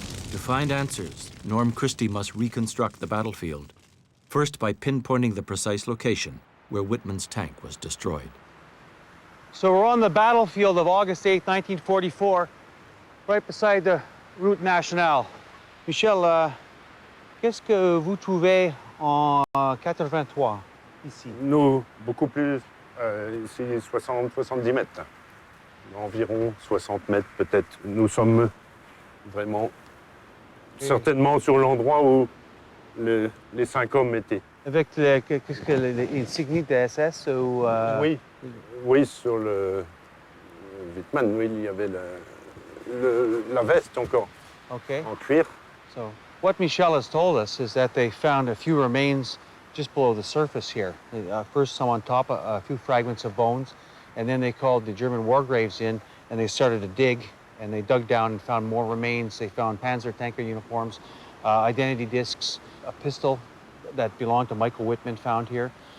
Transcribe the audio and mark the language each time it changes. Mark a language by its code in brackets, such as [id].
[en] To find answers, Norm Christie must reconstruct the battlefield, first by pinpointing the precise location where Wittmann's tank was destroyed. So we're on the battlefield of August 8, 1944, right beside the route nationale. [fr] Michel, qu'est-ce que vous trouvez en 83 ici? Nous, beaucoup plus, ici 60-70 mètres. Environ 60 mètres peut-être. Nous sommes vraiment certainement sur l'endroit où les 5 hommes étaient. Avec l'insigne de SS ou... Oui, sur le Wittmann, oui, il y avait la veste encore, en cuir. [en] So what Michel has told us is that they found a few remains just below the surface here. First some on top, a few fragments of bones, and then they called the German war graves in and they started to dig, and they dug down and found more remains. They found Panzer tanker uniforms, identity discs, a pistol that belonged to Michael Wittmann found here.